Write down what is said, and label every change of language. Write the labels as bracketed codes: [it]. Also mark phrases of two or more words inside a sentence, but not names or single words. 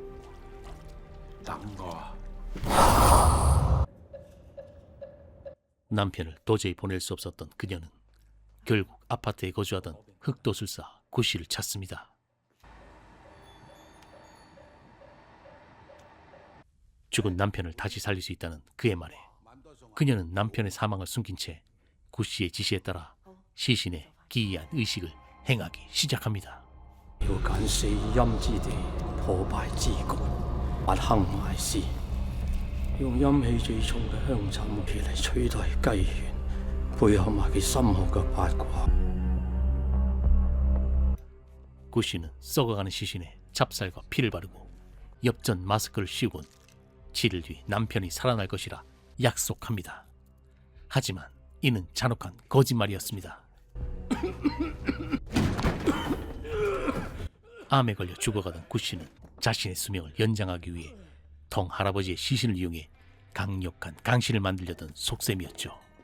[ko] 남편을 도저히 보낼 수 없었던 그녀는 결국 아파트에 거주하던 흑도술사 구씨를 찾습니다. 죽은 남편을 다시 살릴 수 있다는 그의 말에 그녀는 남편의 사망을 숨긴 채 구씨의 지시에 따라 시신의 기이한 의식을 행하기 시작합니다. [yue] 要揀死陰之地，破敗之局，挖坑埋屍，用陰氣最重嘅香枕氣嚟取代雞血，配合埋佢深厚嘅八卦。 [ko] 구씨는 썩어가는 시신에 찹쌀과 피를 바르고 엽전 마스크를 씌우곤 7일 뒤 남편이 살아날 것이라 약속합니다. 하지만 이는 잔혹한 거짓말이었습니다. 암에 걸려 죽어가던 구씨는 자신의 수명을 연장하기 위해 텅 할아버지의 시신을 이용해 강력한 강신을 만들려던 속셈이었죠.